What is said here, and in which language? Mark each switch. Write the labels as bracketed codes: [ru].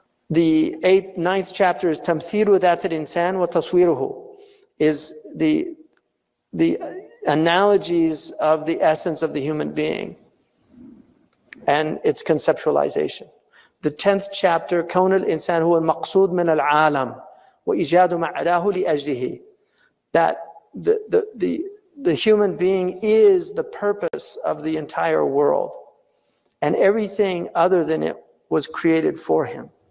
[en] The 9th chapter is [ar] tamthilu dhat al-insan wa taswiruhu, [en] is the analogies of the essence of the human being and its conceptualization. The 10th chapter, [ar] كون الإنسان هو المقصود من العالم وإيجاد ما عداه لأجله. [en] that the human being is the purpose of the entire world, and everything other than it was created for him.